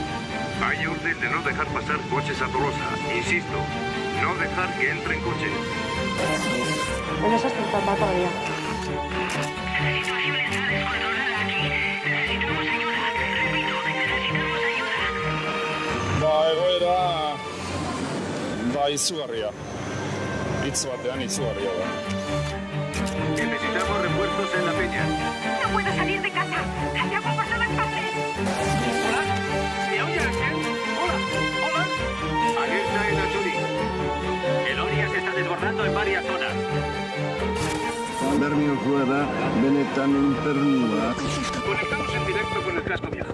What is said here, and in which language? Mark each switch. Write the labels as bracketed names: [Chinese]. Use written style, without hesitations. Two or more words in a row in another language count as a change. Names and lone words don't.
[Spanish] Hay orden de no dejar pasar coches a Tolosa. Insisto, no dejar que entren coches. En esa está todavía. La situación está descontrolada aquí. Necesitamos ayuda. Repito, necesitamos ayuda. [Basque] Egoera izugarria. Hitz batean izugarria da. [Spanish] Necesitamos refuerzos en la peña. No puedo salir de casa. Hay agua por todas partes. ¿Hola? ¿Me oye alguien? ¿Hola? ¿Hola? Alerta en Achuri. El Oria se está desbordando en varias zonas. Conectamos en directo con el casco viejo.